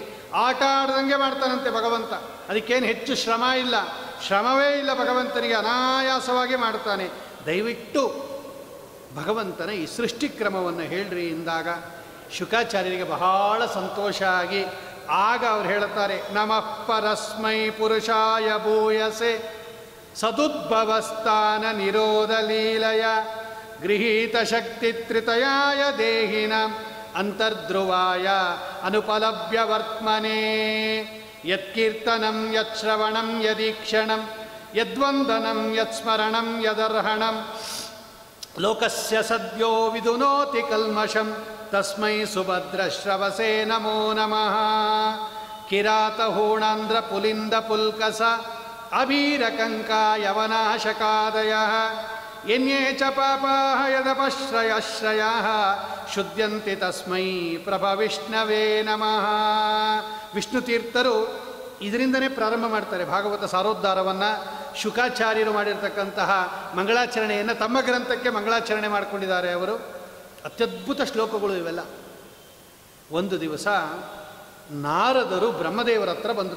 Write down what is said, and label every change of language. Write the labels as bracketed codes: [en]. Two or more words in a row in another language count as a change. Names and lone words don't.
[kn] ಆಟ ಆಡ್ದಂಗೆ ಮಾಡ್ತಾನಂತೆ ಭಗವಂತ. ಅದಕ್ಕೇನು ಹೆಚ್ಚು ಶ್ರಮ ಇಲ್ಲ, ಶ್ರಮವೇ ಇಲ್ಲ ಭಗವಂತನಿಗೆ, ಅನಾಯಾಸವಾಗಿ ಮಾಡ್ತಾನೆ. ದಯವಿಟ್ಟು ಭಗವಂತನ ಈ ಸೃಷ್ಟಿ ಕ್ರಮವನ್ನು ಹೇಳ್ರಿ ಎಂದಾಗ ಶುಕಾಚಾರ್ಯರಿಗೆ ಬಹಳ ಸಂತೋಷ ಆಗಿ ಆಗ ಅವ್ರು ಹೇಳ್ತಾರೆ, [sa] ನಮಃ ಪರಸ್ಮೈ ಪುರುಷಾಯ ಭೂಯಸೆ ಸದುದ್ಭವಸ್ಥಾನ ನಿರೋಧ ಲೀಲಯ ಗೃಹೀತ ಶಕ್ತಿ ತ್ರಿತಯಾಯ ದೇಹಿನ ಅಂತರ್ಧ್ರುವಾಯ ಅನುಪಲಭ್ಯ ವರ್ತಮನೆ ಯತ್ಕೀರ್ತನಂ ಯತ್ಶ್ರವಣಂ ಯದೀಕ್ಷಣಂ ಯದ್ವಂದನಂ ಯತ್ಸ್ಮರಣಂ ಯದರ್ಹಣಂ ಲೋಕಸ್ಯ ಸದ್ಯೋ ವಿದುನೋತಿ ಕಲ್ಮಷಂ ತಸ್ಮೈ ಸುಭದ್ರಶ್ರವಸೇ ನಮೋ ನಮಃ. ಕಿರಾತ ಹೂಣಾಂಧ್ರ ಪುಲಿಂದ ಪುಲ್ಕಸ ಅಭೀರಕಂಕಾಯವನಾಶಕಾದಯಃ ಯನ್ಯೇ ಚ ಪಾಪಾಃ ಯದಪಶ್ರಯಶ್ರಯಾಃ ಶುದ್ಧ್ಯಂತಿ ತಸ್ಮೈ ಪ್ರಭವಿಷ್ಣವೇ ನಮಃ. [kn] ವಿಷ್ಣು ತೀರ್ಥರು ಇದರಿಂದನೇ ಪ್ರಾರಂಭ ಮಾಡ್ತಾರೆ ಭಾಗವತ ಸಾರೋದ್ಧಾರವನ್ನು. ಶುಕಾಚಾರ್ಯರು ಮಾಡಿರ್ತಕ್ಕಂತಹ ಮಂಗಳಾಚರಣೆಯನ್ನು ತಮ್ಮ ಗ್ರಂಥಕ್ಕೆ ಮಂಗಳಾಚರಣೆ ಮಾಡಿಕೊಂಡಿದ್ದಾರೆ ಅವರು. ಅತ್ಯದ್ಭುತ ಶ್ಲೋಕಗಳು ಇವೆಲ್ಲ. ಒಂದು ದಿವಸ ನಾರದರು ಬ್ರಹ್ಮದೇವರ ಹತ್ರ ಬಂದರು.